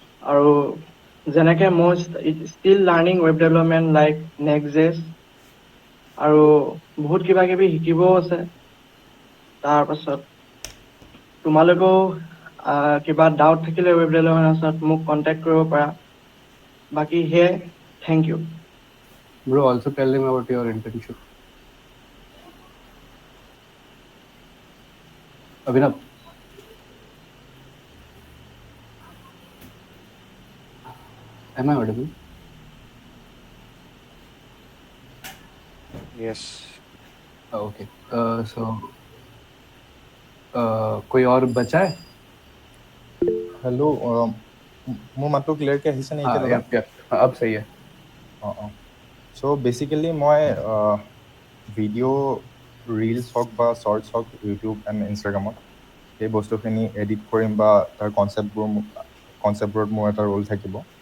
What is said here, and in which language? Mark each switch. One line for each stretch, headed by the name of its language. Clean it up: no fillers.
Assamese: আৰু যেনেকে মই still learning web development like নেক্সট.js আৰু বহুত কিবা কিবি শিকিবও আছে। তাৰপাছত তোমালোকেও কিবা ডাউট থাকিলে ৱেব ডেভেলপমেণ্টত মোক কণ্টেক্ট কৰিব পাৰা। বাকী সেয়াই, thank U.
English: Bro, also tell him about your internship. Abhinav. Am I audible? Yes. Okay.
Hindi: So, कोई और बचा है?
Assamese: हेलो, মোৰ মাতটো ক্লিয়াৰকৈ আহিছে নে এতিয়া দাদা?
Hindi: अब सही है।
Assamese: চ' বেচিকেলি মই ভিডিঅ' ৰিলছ হওক বা শ্বৰ্টছ হওক ইউটিউব এণ্ড ইনষ্টাগ্ৰামত সেই বস্তুখিনি এডিট কৰিম বা তাৰ কনচেপ্টবোৰত মোৰ এটা ৰোল থাকিব।